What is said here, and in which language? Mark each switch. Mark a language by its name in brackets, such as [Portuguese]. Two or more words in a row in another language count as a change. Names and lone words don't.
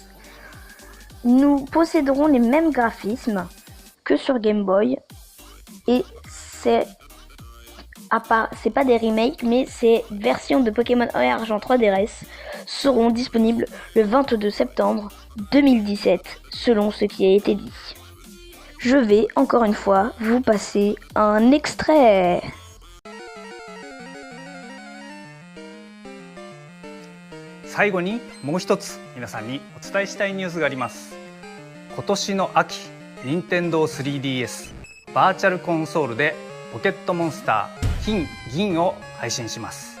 [French] Nous posséderons les mêmes graphismes que sur Game Boy et c'est pas des remakes mais ces versions de Pokémon Or et Argent 3DS seront disponibles le 22 septembre 2017 selon ce qui a été dit. Je vais encore une fois vous passer un extrait. [Japanese] 最後にもう一つ皆さんにお伝えしたいニュースがあります。今年の秋、任天堂 3DS バーチャルコンソールでポケットモンスター金銀を配信します。